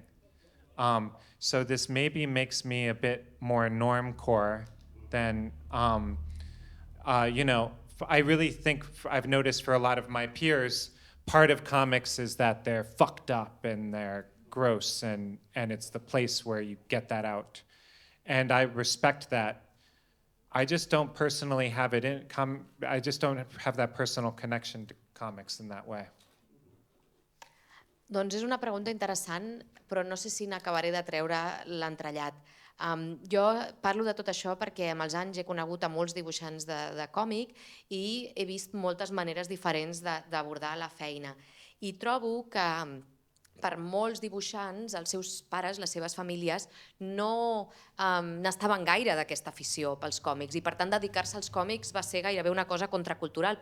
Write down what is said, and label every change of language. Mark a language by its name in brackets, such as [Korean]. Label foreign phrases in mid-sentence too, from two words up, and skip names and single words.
[English] So this maybe makes me a bit more normcore than, I really think I've noticed for a lot of my peers, part of comics is that they're fucked up and they're gross, and it's the place where you get that out. And I respect that. I just don't personally have I just don't have that personal connection to comics in that way. [Catalan] Doncs és una pregunta interessant, però no sé si n'acabaré de treure l'entrellat. Jo parlo de tot això perquè amb els anys he conegut a molts dibuixants de còmic i he vist moltes maneres diferents d'abordar la feina. I trobo que per molts dibuixants, els seus pares, les seves famílies, no n'estaven gaire d'aquesta afició pels còmics i per tant dedicar-se als còmics va ser gairebé una cosa contracultural.